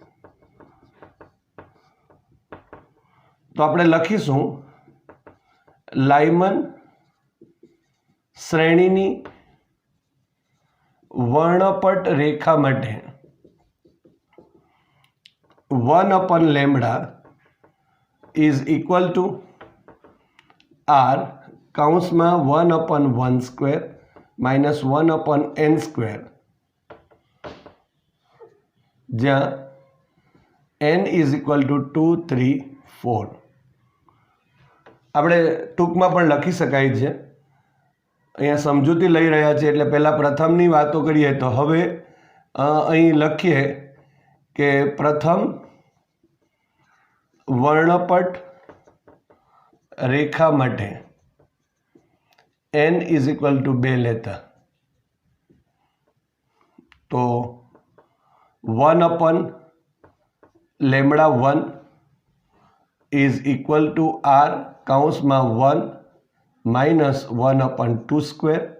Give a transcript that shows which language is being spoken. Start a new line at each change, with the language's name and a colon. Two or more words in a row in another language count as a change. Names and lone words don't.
Gujarati: તો આપણે લખીશું લાયમન શ્રેણીની વર્ણપટ રેખા માટે
English: 1/λ is equal to r કૌંસમાં 1/1² minus 1/n², જ્યાં n is equal to 2, 3, 4.
Gujarati: આપણે ટૂંકમાં પણ લખી શકાય છે. અહીંયા સમજૂતી લઈ રહ્યા છે એટલે પહેલાં પ્રથમની વાતો કરીએ તો હવે અહીં લખીએ કે પ્રથમ વર્ણપટ રેખા માટે
English: n is equal to 2
Gujarati: લેતા તો
English: 1/λ1 is equal to r
Gujarati: કૌંસમાં 1 માઇનસ 1/2